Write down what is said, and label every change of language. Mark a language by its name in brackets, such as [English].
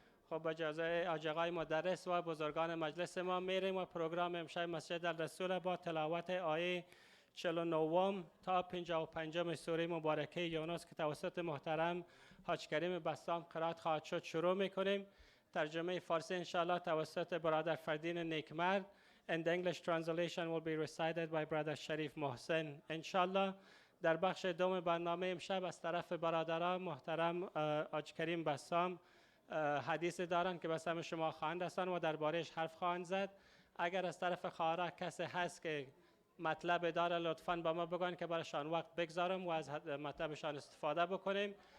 [Persian] خب اجازه آقای مدرس و بزرگان مجلس ما میریم و پروگرام امشب مسجد الرسول با تلاوت آیه 49 تا 55 سوره مبارکه یونس که توسط محترم حاج کریم بسام قرائت خواهد شد شروع میکنیم. ترجمه فارسی انشاءالله توسط برادر فردین نیکمرد. [English] And the English translation will be recited by brother Sharif Mohsin انشاءالله. [Persian] در بخش دوم برنامه امشب از طرف برادران محترم حاج کریم بسام حدیث دارند که به سمع شما خواهند رساند و دربارهش حرف خواهند زد. اگر از طرف خواهران کسی هست که مطلب داره لطفاً با ما بگوین که برایشان وقت بگذارم و از مطلبشان استفاده بکنیم.